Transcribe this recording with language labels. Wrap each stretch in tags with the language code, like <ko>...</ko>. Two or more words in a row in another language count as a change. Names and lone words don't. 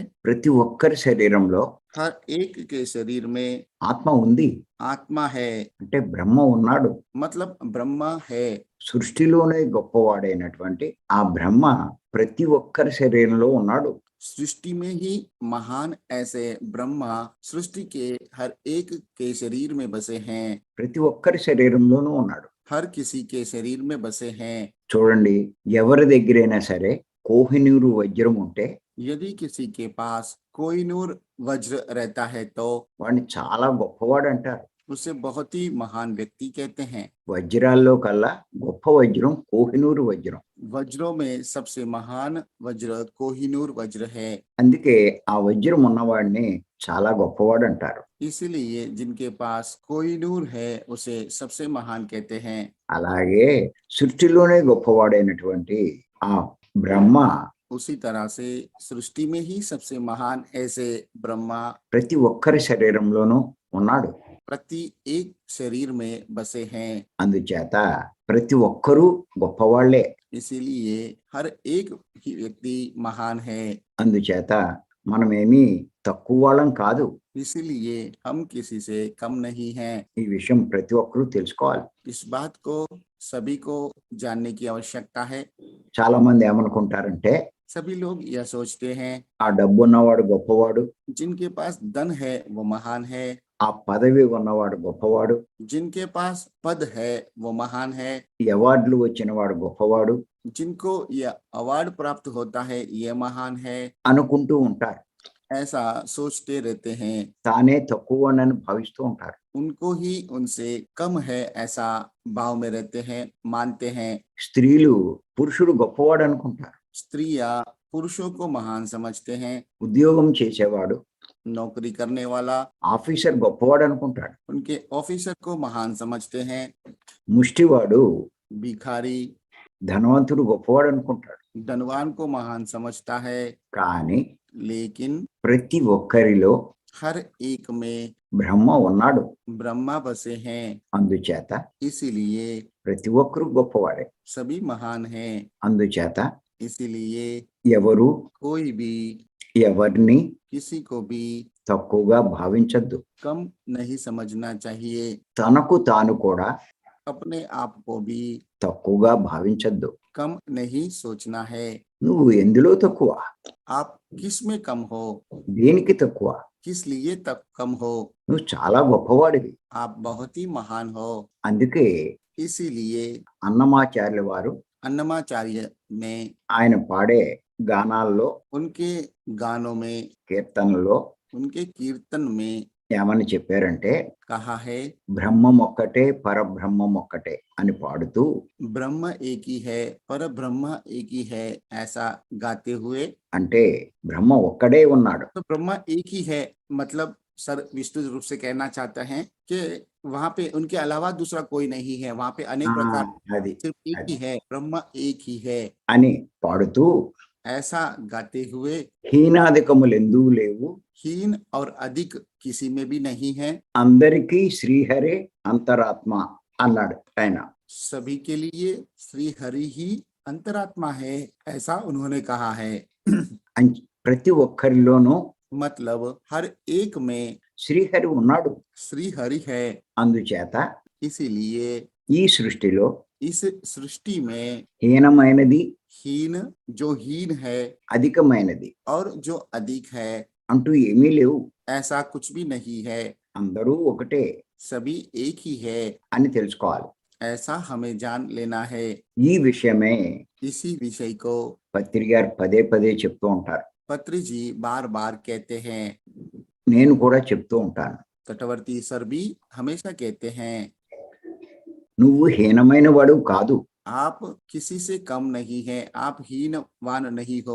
<te>ప్రతి ఒక్కరి శరీరంలో</te> <hi>हर एक के शरीर में</hi> <te>ఆత్మ ఉంది</te> <hi>आत्मा है,</hi> <te>అంటే బ్రహ్మ ఉన్నాడు.</te> <hi>मतलब ब्रह्म है।</hi> <te>సృష్టిలోనే గొప్పవాడైనటువంటి ఆ బ్రహ్మ ప్రతి ఒక్కరి శరీరంలో ఉన్నాడు.</te> <hi>सृष्टि में ही महान ऐसे ब्रह्मा सृष्टि के हर एक के शरीर में बसे हैं।</hi> <te>ప్రతి ఒక్కరి శరీరంలోనూ ఉన్నాడు.</te> <hi>हर किसी के शरीर में बसे हैं।</hi> <te>చూడండి, ఎవరి దగ్గరైనా సరే కోహినూరు వజ్రం ఉంటే</te> <hi>यदि किसी के पास कोहिनूर वज्र रहता है तो</hi> <te>వాడిని చాలా గొప్పవాడు అంటారు.</te> <hi>उसे बहुत ही महान व्यक्ति कहते हैं।</hi> <te>వజ్రాల్లో కల్లా గొప్ప వజ్రం కోహినూరు వజ్రం.</te> <hi>वज्रों में सबसे महान वज्र कोहिनूर वज्र है।</hi> <te>అందుకే ఆ వజ్రం ఉన్నవాడిని చాలా గొప్పవాడు అంటారు.</te> <hi>इसीलिए जिनके पास कोहिनूर है उसे सबसे महान कहते हैं।</hi> <te>అలాగే సృష్టిలోనే గొప్పవాడైనటువంటి ఆ బ్రహ్మ</te> <hi>उसी तरह से सृष्टि में ही सबसे महान ऐसे ब्रह्मा</hi> <te>ప్రతి ఒక్కరి శరీరంలోనూ ఉన్నాడు.</te> <hi>प्रति एक शरीर में बसे हैं।</hi> <te>అందుచేత ప్రతి ఒక్కరూ గొప్పవాళ్లే.</te> <hi>इसीलिए हर एक ही व्यक्ति महान है।</hi> <te>అందుచేత మనమేమీ తక్కువ వాళ్ళం కాదు.</te> <hi>इसीलिए हम किसी से कम नहीं हैं।</hi> <te>ఈ విషయం ప్రతి ఒక్కరూ తెలుసుకోవాలి.</te> <hi>इस बात को सभी को जानने की आवश्यकता है।</hi> <te>చాలా మంది ఏమనుకుంటారంటే</te> <hi>सभी लोग यह सोचते हैं</hi> <te>ఆ డబ్బు ఉన్నవాడు గొప్పవాడు,</te> <hi>जिनके पास धन है वो महान है,</hi> <te>ఆ పదవి ఉన్నవాడు గొప్పవాడు,</te> <hi>जिनके पास पद है वो महान है,</hi> <te>ఈ అవార్డులు వచ్చినవాడు గొప్పవాడు</te> <hi>जिनको यह अवार्ड प्राप्त होता है ये महान है,</hi> <te>అనుకుంటూ ఉంటారు.</te> <hi>ऐसा सोचते रहते हैं।</hi> <te>తానే తక్కువనని భావిస్తూ ఉంటారు.</te> <hi>उनको ही उनसे कम है ऐसा भाव में रहते हैं, मानते हैं।</hi> <te>స్త్రీలు పురుషుడు గొప్పవాడు అనుకుంటారు.</te> <hi>स्त्रियां पुरुषों को महान समझते हैं।</hi> <te>ఉద్యోగం చేసేవాడు</te> <hi>नौकरी करने वाला</hi> <te>ఆఫీసర్ గొప్పవాడు అనుకుంటాడు.</te> <hi>उनके ऑफिसर को महान समझते हैं।</hi> <te>ముష్టివాడు</te> <hi>भिखारी</hi> <te>ధనవంతుడు గొప్పవాడు అనుకుంటాడు.</te> <hi>धनवान को महान समझता है।</hi> <te>కానీ</te> <hi>लेकिन</hi> <te>ప్రతి ఒక్కరిలో</te> <hi>हर एक में</hi> <te>బ్రహ్మ ఉన్నాడు.</te> <hi>ब्रह्मा बसे हैं।</hi> <te>అందుచేత</te> <hi>इसीलिए</hi> <te>ప్రతి ఒక్కరూ గొప్పవాడే.</te> <hi>सभी महान हैं।</hi> <te>అందుచేత</te> <hi>इसीलिए</hi> <te>ఎవరు</te> <hi>कोई भी</hi> <te>ఎవరిని</te> <hi>किसी को भी</hi> <te>తక్కువగా భావించద్దు.</te> <hi>कम नहीं समझना चाहिए।</hi> <te>తనకు తాను కూడా</te> <hi>अपने आप को भी</hi> <te>తక్కువగా భావించద్దు.</te> <hi>कम नहीं सोचना है।</hi> <te>నువ్వు ఎందులో తక్కువ,</te> <hi>आप किस में कम हो,</hi> <te>దేనికి తక్కువ?</te> <hi>किस लिए तक कम हो।</hi> <te>నువ్వు చాలా గొప్పవాడివి.</te> <hi>आप बहुत ही महान हो।</hi> <te>అందుకే</te> <hi>इसीलिए</hi> <te>అన్నమాచార్యుల వారు</te> <hi>अन्नमाचार्य ने</hi> <te>ఆయన పాడే గానాల్లో</te> <hi>उनके गानों में</hi> <te>కీర్తనలో</te> <hi>उनके कीर्तन में</hi> <te>ఏమని చెప్పారంటే</te> <hi>कहा है</hi> <te>బ్రహ్మం ఒక్కటే పరబ్రహ్మం ఒక్కటే అని పాడుతూ</te> <hi>ब्रह्म एक ही है पर ब्रह्म एक ही है ऐसा गाते हुए,</hi> <te>అంటే బ్రహ్మ ఒక్కడే ఉన్నాడు.</te> <hi>तो ब्रह्म एक ही है मतलब सर विस्तृत रूप से कहना चाहता है कि वहां पे उनके अलावा दूसरा कोई नहीं है। वहां पे अनेक प्रकार</hi> <te>అది</te> <hi>सिर्फ एक ही है, ब्रह्म एक ही है</hi> <te>అని పాడుతూ</te> <hi>ऐसा गाते हुए</hi> <te>హీనాధికములెందూ లేవు,</te> <hi>हीन और अधिक किसी में भी नहीं है,</hi> <te>అందరికీ శ్రీహరే అంతరాత్మ అన్నాడు ఆయన.</te> <hi>सभी के लिए श्री हरि ही अंतरात्मा है ऐसा उन्होंने कहा है।</hi> <te>ప్రతి ఒక్కరిలోనూ</te> <hi>मतलब हर एक में</hi> <te>శ్రీహరి ఉన్నాడు.</te> <hi>श्री हरि है।</hi> <te>అందుచేత</te> <hi>इसीलिए</hi> <te>ఈ సృష్టిలో</te> <hi>इस सृष्टि में</hi> <te>హీనమైనది</te> <hi>हीन जो हीन है</hi> <te>అధికమైనది</te> <hi>और जो अधिक है</hi> <te>అంటూ ఏమీ లేవు.</te> <hi>ऐसा कुछ भी नहीं है,</hi> <te>అందరూ ఒకటే</te> <hi>सभी एक ही है</hi> <te>అని తెలుసుకోవాలి.</te> <hi>ऐसा हमें जान लेना है।</hi> <te>ఈ విషయమే</te> <hi>इसी विषय को</hi> <te>పత్రి గారు పదే పదే చెప్తూ ఉంటారు.</te> <hi>पत्री जी बार बार कहते हैं,</hi> <te>నేను కూడా చెప్తూ ఉంటాను.</te> <hi>तटवर्ती सर भी हमेशा कहते हैं,</hi> <te>నువ్వు హీనమైన వాడు కాదు,</te> <hi>आप किसी से कम नहीं है, आप हीनवान नहीं हो,</hi>